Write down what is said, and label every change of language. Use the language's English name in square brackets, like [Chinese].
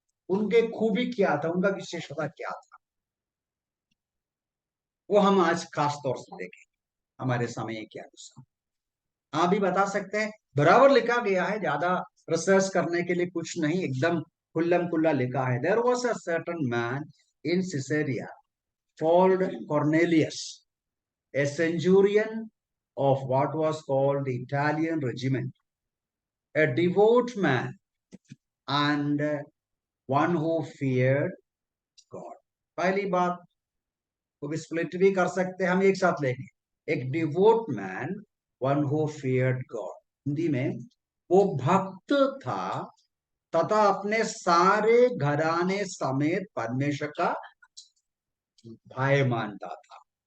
[Hindi] उनके खूबी क्या था, उनका विशेषता क्या था, वो हम आज खास तौर से देखें हमारे समय के अनुसार। आप भी बता सकते हैं, बराबर लिखा गया है, ज्यादा रिसर्च करने के लिए कुछ नहीं, एकदम खुल्लम खुल्ला लिखा है। [English] There was a certain man in Caesarea called Cornelius, a centurion of what was called the Italian regiment, a devout man and one who feared God. [Hindi] पहली बात को भी स्प्लिट भी कर सकते हैं हम, एक साथ लेंगे। एक [English] devout man, one who feared God, [Hindi] Hindi में वो भक्त था तथा अपने सारे घराने समेत परमेश्वर का भय मानता था।